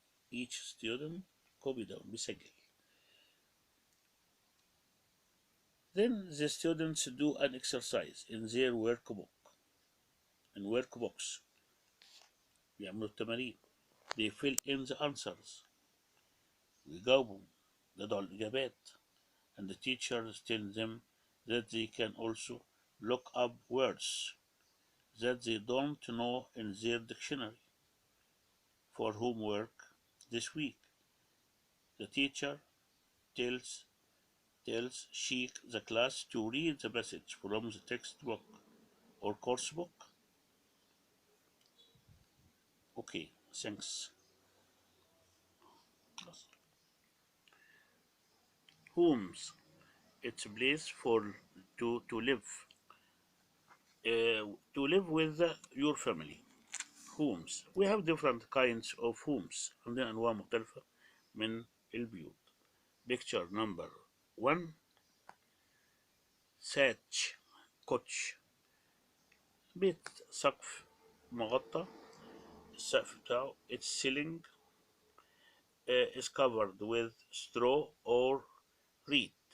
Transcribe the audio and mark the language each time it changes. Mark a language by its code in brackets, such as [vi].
[en] Each student copy down [ar] بيسجل. [en] Then the students do an exercise in their workbook. In workbooks [ar] بيعملوا التمارين. [en] They fill in the answers. [ar] ويجاوبوا يضعوا الإجابات. [en] And the teachers tell them that they can also look up words that they don't know in their dictionary for homework this week. The teacher tells she the class to read the passage from the textbook or course book. Okay, thanks. Homes, it's a place for to live, to live with your family. Homes, we have different kinds of homes. [ar] عندنا أنواع مختلفة من البيوت. [en] Picture number 1, thatch, كوتش. [ar] بيت سقف مغطى. السقف بتاعه [en] its ceiling is covered with straw or reed.